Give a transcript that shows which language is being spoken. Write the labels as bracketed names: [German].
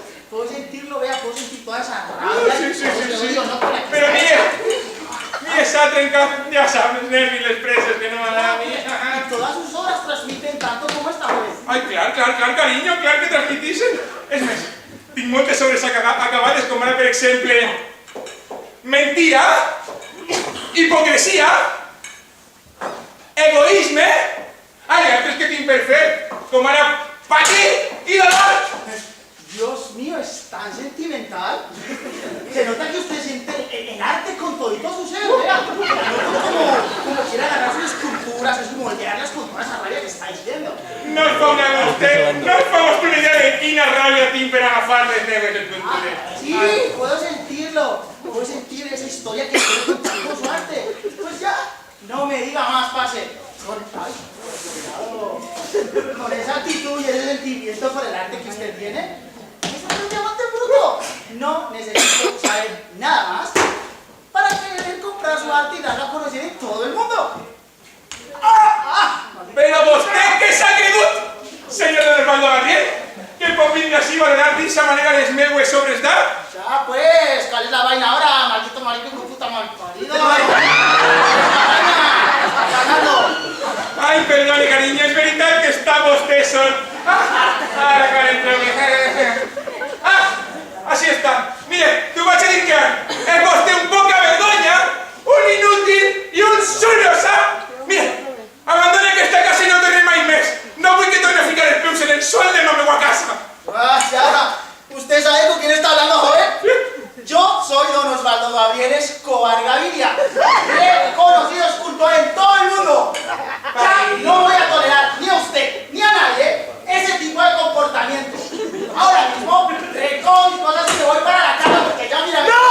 [Spanish] Puedo sentirlo, vea, puedo sentir toda esa rabia. Sí. No, por aquí. Pero mire, [Catalan] s'ha trencat, ja saps, els nervis, les preses, que no m'agrada a mi. [Spanish] Todas sus obras transmiten tanto como esta vez. [Catalan] Ai, clar, carinyo, clar que transmitixen. És més, tinc moltes obres acabades, com ara, per exemple, mentira, hipocresia, egoisme, i altres que tinc per fer, com ara patir i dolor. [Spanish] Dios mío, es tan sentimental. Se nota que usted siente el arte con todito su ser, vea. Como quiere agarrar sus esculturas, es moldearlas con toda esa rabia que está diciendo. [Catalan] No us fa una idea de quina ràbia tinc per agafar les meves escultures. [Spanish] Sí, puedo sentirlo. Puedo sentir esa historia que quiere contar con su arte. Pues ya, no me diga más, pase. Con esa actitud y ese sentimiento por el arte que usted tiene, es un diamante bruto. No necesito saber nada más para querer comprar su arte y darla a conocer en todo el mundo. [Catalan] Però vostè què s'ha cregut, senyor Don Osvaldo Gabriel? Que pot vindre així a valorar d'aquesta manera les meues obres d'art? [Spanish] Ya pues, ¿cuál es la vaina ahora? Maldito marico, hijo de puta malparido. [Catalan] Ai, perdoni, carinyo, és veritat que està vostè sol. Ara, carinyo. Així està. Mire, t'ho vaig a dir que és vostè un poca vergonya, un inútil i un suyo, sap? Mire, abandoni aquesta casa i no torni mai més. No vull que torni a ficar els peus en el suelo de la meva casa. [Spanish] Ya, ¿usted sabe con quién está hablando, joven? Yo soy Don Osvaldo Gabriel Escobar Gaviria. He conocido escultor en todo el mundo. Ya no voy a tolerar ni a usted ni a nadie ese tipo de comportamiento. Ahora mismo recojo mis cosas y me voy para la casa porque ya mira.